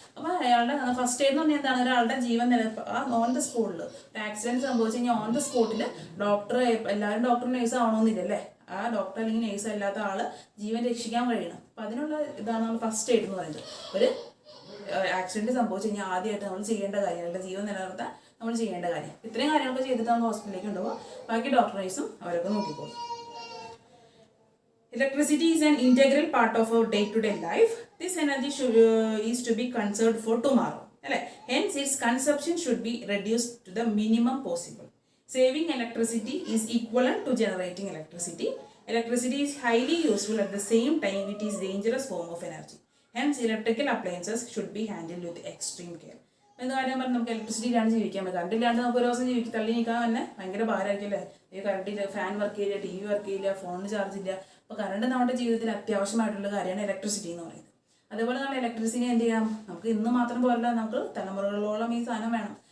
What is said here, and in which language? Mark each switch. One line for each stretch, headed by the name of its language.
Malayalam: അപ്പോൾ അയാളുടെ first aid എന്ന് പറഞ്ഞാൽ എന്താണ്, ഒരാളുടെ ജീവൻ ഓൺ ദ സ്പോട്ടിൽ ഒരു ആക്സിഡൻറ്റ് സംഭവിച്ചു കഴിഞ്ഞാൽ ഓൺ ദ സ്പോട്ടിൽ ഡോക്ടർ, എല്ലാവരും ഡോക്ടർ നേഴ്സ് ആവണമെന്നില്ലല്ലേ, ആ ഡോക്ടർ അല്ലെങ്കിൽ നേഴ്സ് അല്ലാത്ത ആൾ ജീവൻ രക്ഷിക്കാൻ കഴിയണം. അപ്പോൾ അതിനുള്ള ഇതാണ് നമ്മൾ ഫസ്റ്റ് എയ്ഡ് എന്ന് പറയുന്നത്. ഒരു ആക്സിഡൻറ്റ് സംഭവിച്ചു കഴിഞ്ഞാൽ ആദ്യമായിട്ട് നമ്മൾ ചെയ്യേണ്ട കാര്യം, അല്ല ജീവൻ നിലനിർത്താൻ നമ്മൾ ചെയ്യേണ്ട കാര്യം. ഇത്രയും കാര്യങ്ങളൊക്കെ ചെയ്തിട്ട് നമ്മൾ ഹോസ്പിറ്റലിലേക്ക് കൊണ്ടുപോകുക. ബാക്കി ഡോക്ടർ നേഴ്സും അവരൊക്കെ നോക്കിക്കോളും.
English: Electricity is an integral part of our day-to-day life. This energy is to be conserved for tomorrow. Hence, its consumption should be reduced to the minimum possible. Saving electricity is equivalent to generating electricity. Electricity is highly useful, at the same time it is a dangerous form of energy. Hence, electrical appliances should be handled with extreme care.
Malayalam: എന്ന് കാര്യം പറഞ്ഞാൽ നമുക്ക് electricity ഇല്ലാണ്ട് ജീവിക്കാൻ പറ്റും. Current ഇല്ലാണ്ട് നമുക്ക് ഒരു ദിവസം തള്ളി നിൽക്കാൻ തന്നെ ഭയങ്കര ഭാരമായിരിക്കും അല്ലേ. ഈ കറണ്ടില്ല, ഫാൻ വർക്ക് ചെയ്യില്ല, TV വർക്ക് ചെയ്യില്ല, ഫോണിന് ചാർജ് ഇല്ല. അപ്പോൾ കറണ്ട് നമ്മുടെ ജീവിതത്തിൽ അത്യാവശ്യമായിട്ടുള്ള കാര്യമാണ് ഇലക്ട്രിസിറ്റി എന്ന് പറയുന്നത്. അതേപോലെ നമ്മൾ ഇലക്ട്രിസിറ്റി എന്ത് ചെയ്യാം, നമുക്ക് ഇന്ന് മാത്രം പോരല്ല, നമുക്ക് തലമുറകളോളം ഈ സാധനം വേണം.